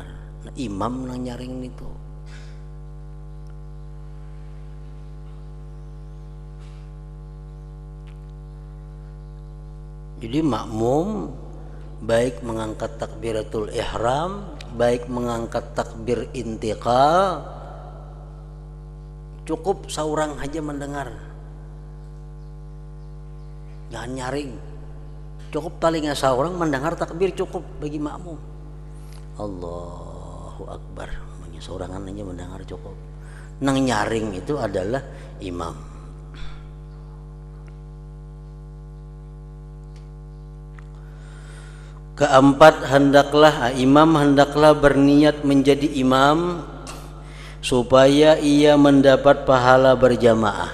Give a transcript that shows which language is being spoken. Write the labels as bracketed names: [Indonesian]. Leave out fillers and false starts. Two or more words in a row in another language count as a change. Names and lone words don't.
[Indonesian] Nah, imam nang nyaring itu. Jadi makmum baik mengangkat takbiratul ihram, baik mengangkat takbir intiqal, cukup seorang aja mendengar. Jangan nyaring. Cukup paling seorang mendengar takbir cukup bagi makmum. [Arabic] الله أكبر, [Indonesian] seorangan aja mendengar cukup. Nang nyaring itu adalah imam. Keempat, imam hendaklah berniat menjadi imam supaya ia mendapat pahala berjamaah.